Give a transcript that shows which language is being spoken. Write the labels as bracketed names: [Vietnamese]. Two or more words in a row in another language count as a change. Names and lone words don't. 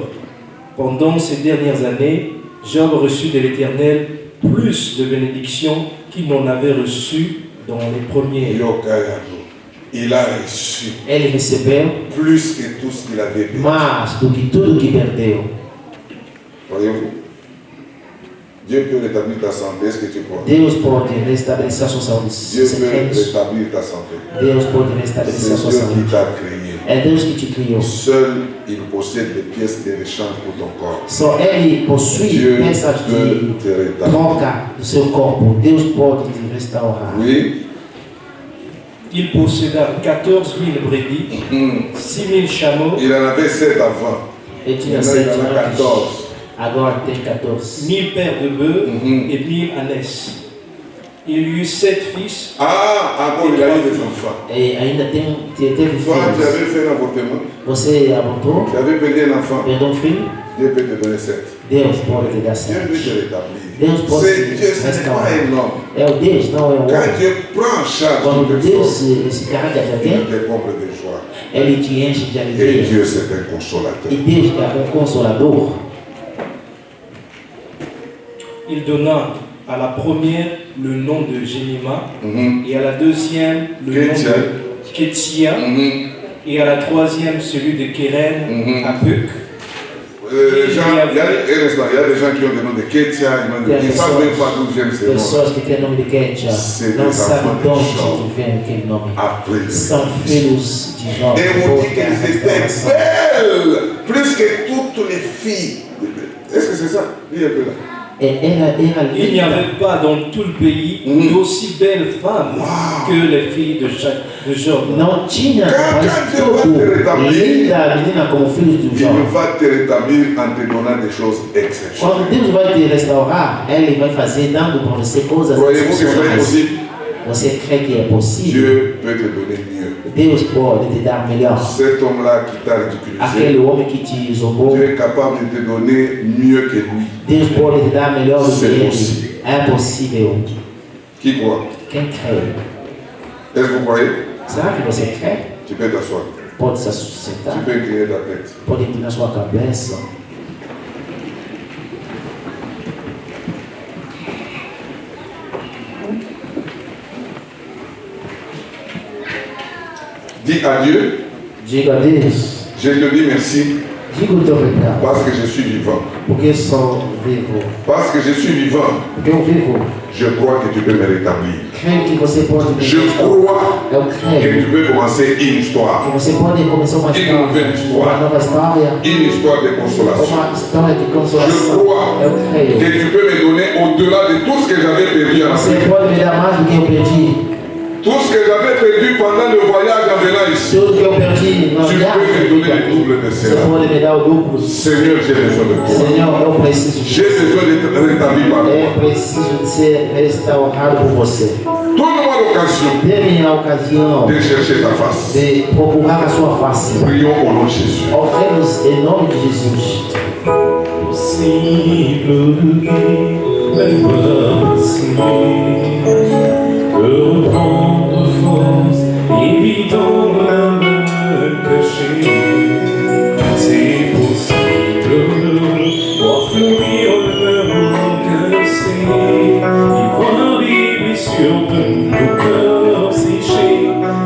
[French] Pendant ces dernières années, Job reçut de l'Éternel plus de bénédictions qu'il n'en avait reçu dans les premiers. Il a reçu [Portuguese] ele recebeu [French] plus que tout ce qu'il avait perdu. [Portuguese] Mais do que tudo que perdeu. [French] Voyez-vous? Dieu peut rétablir ta santé. Est-ce que tu crois? [Portuguese] Deus pode restabelecer a sua saúde. [French] Dieu peut rétablir ta santé. [Portuguese] Deus pode restabelecer a sua saúde. [French] C'est Dieu qui t'a créé. [Portuguese] É Deus que te criou. [French] Seul il possède des pièces de rechange pour ton corps. [Portuguese] Só ele possui peças de troca do seu corpo. Deus pode te restaurar. [French] Oui. Il posséda 14 000 brebis, 6 000 chameaux. Il en avait 7 avant. [Portuguese] Ele tinha 7 anos. Agora tem 14. [French] 1000 paires de bœufs et 1000 ânesses. Il eut 7 fils. Ah, encore il a eu des enfants. [Portuguese] E ainda teve filhos. [French] Toi, tu avais fait un avortement. [Portuguese] Você abortou? [French] Tu avais perdu un enfant. [Portuguese] Perdeu um filho? [French] Dieu peut te donner 7. [Portuguese] Deus pode te dar 7. [French] Dieu peut te rétablir. [Portuguese] Deus pode [French] Dieu, ce n'est pas un homme. [Portuguese] É o Deus, não é o homem. [French] Quand Dieu prend en charge [Portuguese] Quando Deus se encarrega de alguém, [French] il te comble de joie. [Portuguese] Ele te enche de alegria. [French] Et Dieu, c'est un consolateur. [Portuguese] E Deus é consolador. [French] Il donna à la première le nom de Jénima, et à la deuxième le nom de Kétia, et à la troisième celui de Kéren à Puc. Il y a des gens qui ont le nom de Kétia, ils ne savent même pas d'où viennent ces noms. [Portuguese] Pessoas que têm o nome de Kétia não sabem de onde vem aquele nome. São filhos de Jó. [French] Et on dit qu'elles étaient belles, plus que toutes les filles. Est-ce que c'est ça? Dis un peu là. Il n'y avait pas dans tout le pays d'aussi belles femmes que les filles de Job. [Portuguese] Não tinha linda menina como filhos de Jó. [French] Il va te rétablir en te donnant des choses exceptionnelles. [Portuguese] Quando Deus vai te restaurar, Ele vai fazer dando para você coisas excepcionais. Você crê que é possível? [French] Dieu peut te donner mieux. [Portuguese] Deus pode te dar melhor. [French] Cet homme-là qui t'a ridiculisé, [Portuguese] aquele homem que te zombou, [French] Dieu est capable de te donner mieux que lui. [Portuguese] Deus pode te dar melhor do que ele. É possível. [French] Qui croit? [Portuguese] Quem crê? [French] Est-ce que vous croyez? [Portuguese] Será que você crê? [French] Tu peux t'asseoir. [Portuguese] pode se sustentar, [French] tu peux incliner ta tête. [Portuguese] pode inclinar sua cabeça. [French] Dis à Dieu, [Portuguese] diga a Deus, [French] je te dis merci [Portuguese] diga o teu obrigado, [French] parce que je suis vivant. [Portuguese] porque sou vivo, [French] Parce que je suis vivant, [Portuguese] porque eu vivo. [French] je crois que tu peux me rétablir. [Portuguese] Creio que você pode me [French] Je crois [Portuguese] Eu que creio [French] tu peux commencer une histoire. [Portuguese] que você pode começar uma nova história, [French] Une histoire de consolation. [Portuguese] uma história de [French] Je [Portuguese] consolação. [French] crois [Portuguese] Eu creio [French] que tu peux me donner au-delà de tout ce que j'avais perdu en [Portuguese] você [French] Afrique. [Portuguese] pode me dar mais do que eu perdi. [French] Tout ce que j'avais perdu pendant le voyage en venant ici. [Portuguese] Tudo que eu perdi na [French] Tu peux me donner [Portuguese] viagem, [French] le double de [Portuguese] você [French] cela. [Portuguese] pode me dar o duplo. [French] Seigneur, j'ai besoin de toi. [Portuguese] Senhor, eu preciso de [French] J'ai besoin d'être rétabli par toi. [Portuguese] Eu preciso de ser restaurado por você. [French] Donne-moi l'occasion [Portuguese] Dê-me a ocasião [French] de chercher ta face. [Portuguese] de procurar a sua face. [French] Prions au nom de Jésus. [Portuguese] Oremos em nome de Jesus. [French] Possible de vivre, même pas possible de reprendre force, évitant la main cachée. C'est possible de voir fleurir l'amour cassé, y voir les blessures de nos cœurs séchés.